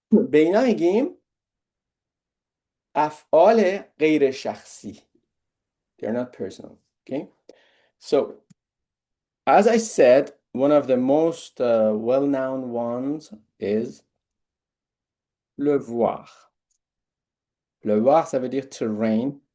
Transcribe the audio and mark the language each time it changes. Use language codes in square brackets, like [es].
[fa] به اینا میگیم افعال غیر شخصی. [en] They're not personal. Okay? So, as I said, one of the most well-known ones is le voir. [fr] Le voir, ça veut dire [en] to rain.